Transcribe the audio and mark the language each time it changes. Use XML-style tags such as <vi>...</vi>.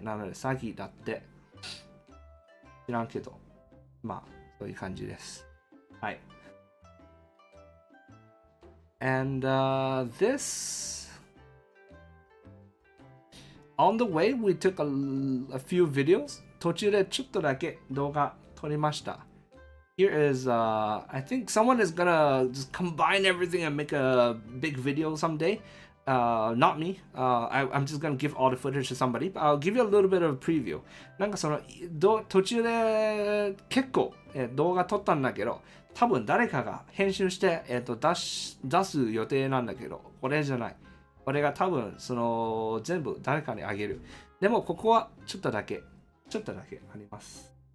<ja>なので詐欺だって。知らんけど。まあ、そういう感じです。はい。</ja> <en>And this, on the way, we took a few videos.</en> <ja>途中でちょっとだけ動画撮りました。</ja> <en>Here is, I think someone is gonna just combine everything and make a big video someday. Not me. I'm just gonna give all the footage to somebody. But I'll give you a little bit of a preview.</en> <ja>なんかその途中で結構動画撮ったんだけど、多分誰かが編集して、出す予定なんだけど、これじゃない。これが多分その全部誰かにあげる。でもここはちょっとだけあります。</ja>